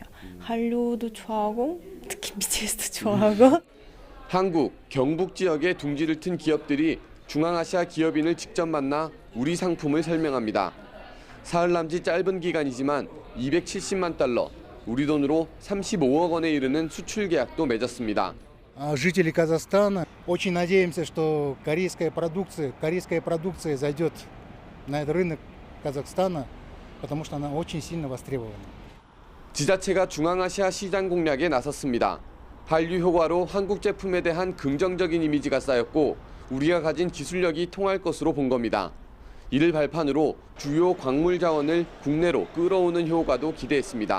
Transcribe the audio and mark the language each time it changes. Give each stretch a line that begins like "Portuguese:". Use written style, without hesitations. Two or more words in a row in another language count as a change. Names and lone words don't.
Korean: 한류도 좋아하고 특히 BTS도 좋아하고. 한국, 경북 지역에 둥지를 튼 기업들이 중앙아시아 기업인을 직접 만나 우리 상품을 설명합니다. 사흘 남짓 짧은 기간이지만 270만 달러, 우리 돈으로 35억 원에 이르는 수출 계약도 맺었습니다.
Russian: Жители Казахстана очень надеемся, что корейская продукция зайдет на этот рынок Казахстана, потому что она очень сильно востребована.
Korean: 지자체가 중앙아시아 시장 공략에 나섰습니다. 한류 효과로 한국 제품에 대한 긍정적인 이미지가 쌓였고 우리가 가진 기술력이 통할 것으로 본 겁니다. 이를 발판으로 주요 광물 자원을 국내로 끌어오는 효과도 기대했습니다.